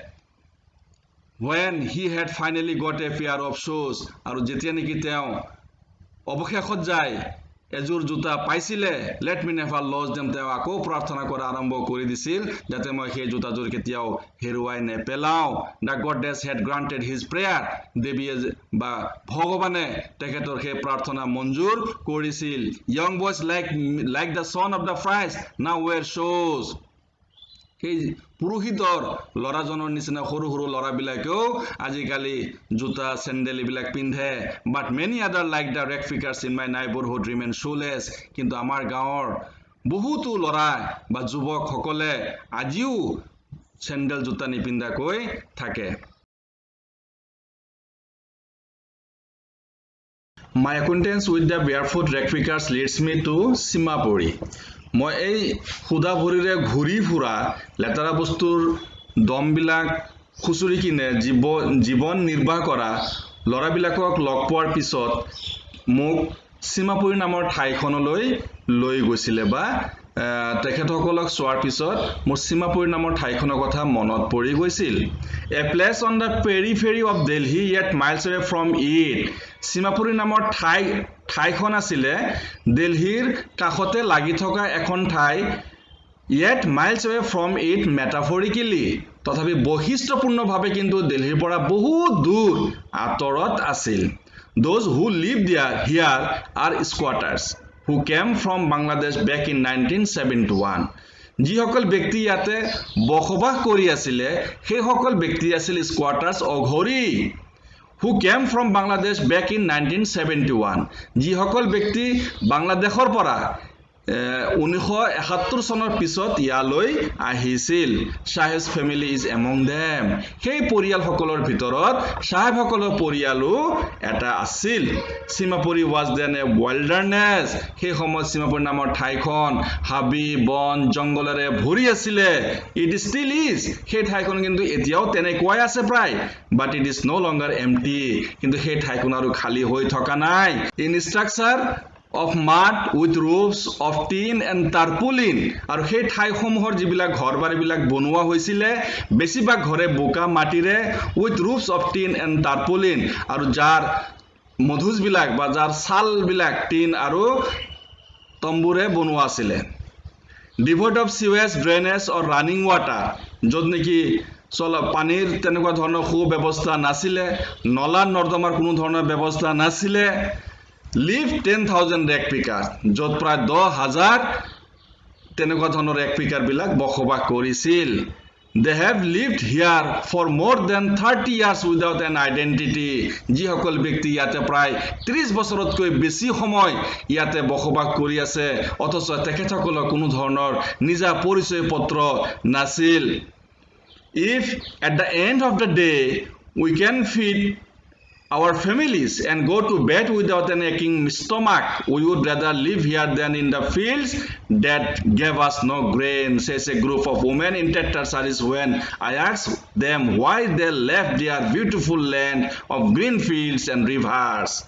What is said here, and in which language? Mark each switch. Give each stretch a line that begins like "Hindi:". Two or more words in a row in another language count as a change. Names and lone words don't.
English: when he had finally got a pair of shoes
Assamese: আৰু যেতিয়া নেকি তেওঁ অৱশেষত যায় এজোৰ জোতা পাইছিলে
English: let me never lose them তেওঁ
Assamese: আকৌ প্ৰাৰ্থনা কৰা আৰম্ভ কৰি দিছিল যাতে মই সেই জোতাজোৰ কেতিয়াও হেৰুৱাই নেপেলাও
English: the goddess had granted his
Assamese: prayer দেৱীয়ে বা ভগৱানে তেখেতৰ সেই প্ৰাৰ্থনা মঞ্জুৰ কৰিছিল
English: young boys like the son of the priest now wear shoes
Assamese: সেই পুৰোহিতৰ লৰাজনৰ নিচিনা সৰু সৰু লৰাবিলাকেও আজিকালি জোতা চেন্ডেল বিলাক পিন্ধে
English: but many other like the rag pickers in my neighborhood remain shoeless
Assamese: কিন্তু আমাৰ গাঁৱৰ বহুতো লৰা বা যুৱক সকলে আজিও চেন্ডেল জোতা নিপিন্ধাকৈ থাকে
English: My acquaintance with the barefoot rag pickers leads me to Simapuri
Assamese: মই এই খুদা ভৰিৰে ঘূৰি ফুৰা লেতেৰা বস্তুৰ দমবিলাক খুচুৰি কিনে জীৱন নিৰ্বাহ কৰা লৰাবিলাকক লগ পোৱাৰ পিছত মোক সীমাপুৰী নামৰ ঠাইখনলৈ লৈ গৈছিলে বা তেখেতসকলক চোৱাৰ পিছত মোৰ সীমাপুৰী নামৰ ঠাইখনৰ কথা মনত পৰি গৈছিল
English: a place on the periphery of Delhi yet miles away from it
Assamese: সীমাপুৰী নামৰ ঠাইখন আছিলে দিল্লীৰ কাষতে লাগি থকা এখন ঠাই
English: yet miles away from it metaphorically
Assamese: তথাপি বৈশিষ্ট্যপূৰ্ণভাৱে কিন্তু দিল্লীৰ পৰা বহুত দূৰ আঁতৰত আছিল
English: those who live here are squatters who came from Bangladesh back in 1971
Assamese: যিসকল ব্যক্তি ইয়াতে বসবাস কৰি আছিল সেই সকল ব্যক্তি আছিল squatters অঘৰী
English: who came from Bangladesh back in 1971
Assamese: যিসকল ব্যক্তি বাংলাদেশৰ পৰা 1971 চনৰ পিছত ইয়ালৈ আহিছিল
English: শাহেব's family is among them
Assamese: সেই পৰিয়ালসকলৰ ভিতৰত শাহেবসকলৰ পৰিয়ালো এটা আছিল সীমাপুৰী
English: was then a wilderness
Assamese: সেই সময়ত সীমাপুৰী নামৰ ঠাইখন হাবি বন জংগলেৰে ভৰি আছিল
English: it still is
Assamese: সেই ঠাইখন কিন্তু এতিয়াও তেনেকুৱাই আছে প্ৰায়
English: but it is no longer empty
Assamese: কিন্তু সেই ঠাইখন আৰু খালী হৈ থকা নাই
English: in structure of mud with roofs of tin and tarpaulin
Assamese: আৰু সেই ঠাইসমূহৰ যিবিলাক ঘৰবাৰীবিলাক বনোৱা হৈছিল বেছিভাগ ঘৰে বোকা মাটিৰে
English: with roofs of tin and tarpaulin
Assamese: আৰু যাৰ মধুজবিলাক বা যাৰ ছালবিলাক টিন আৰু তম্বুৰে বনোৱা আছিল devoid
English: of sewage drainage or running water
Assamese: য'ত নেকি চলা পানীৰ তেনেকুৱা ধৰণৰ সু ব্যৱস্থা নাছিল নলা নৰ্দমাৰ কোনো ধৰণৰ ব্যৱস্থা নাছিল
English: live 10,000 rag pickers
Assamese: য'ত প্ৰায় 10,000 তেনেকুৱা ধৰণৰ rag picker বিলাক বসবাস কৰিছিল
English: they have lived here for more than 30 years without an identity
Assamese: যিসকল ব্যক্তি ইয়াতে প্ৰায় 30 বছৰতকৈ বেছি সময় ইয়াতে বসবাস কৰি আছে অথচ তেখেতসকলৰ কোনো ধৰণৰ নিজা পৰিচয় পত্ৰ নাছিল
English: if at the end of the day we can feed our families and go to bed without an aching stomach we would rather live here than in the fields that gave us no grain says a group of women in Tetra sarees when I asked them why they left their beautiful land of green fields and rivers